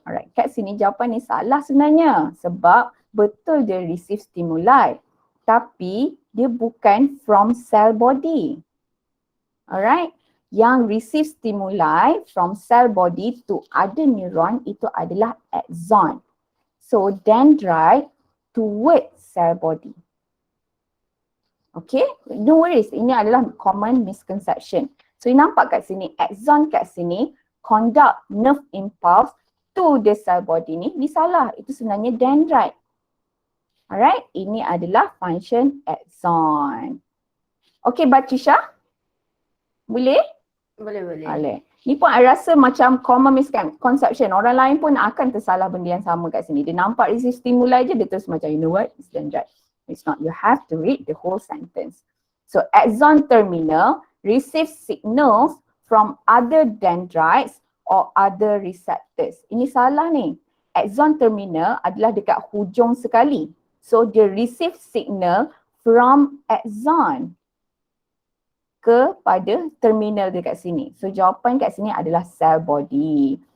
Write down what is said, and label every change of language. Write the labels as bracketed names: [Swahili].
[Malay] Alright, kat sini jawapan ni salah sebenarnya sebab betul dia [English] receive stimuli [Malay] tapi dia bukan [English] from cell body. Alright, [Malay] yang [English] receive stimuli from cell body to other neuron [Malay] itu adalah [English] axon. So dendrite towards cell body. Okay, no worries, [Malay] ini adalah [English] common misconception. [Malay] So you nampak kat sini, axon kat sini [English] conduct nerve impulse to the cell body [Malay] ni salah, itu sebenarnya dendrite. Alright, ini adalah function axon. Okay, Batisha? Boleh? Boleh. Boleh. Ni pun I rasa macam [English] common misconception. [Malay] Orang lain pun akan tersalah benda yang sama kat sini. Dia nampak receive stimuli je, dia terus macam, [English] you know what, it's dendrite. It's not. You have to read the whole sentence. So axon terminal receives signals from other dendrites or other receptors. [Malay] Ini salah ni. Axon terminal adalah dekat hujung sekali. So dia [English] receive signal from axon [Malay] kepada terminal dekat sini. So jawapan kat sini adalah cell body.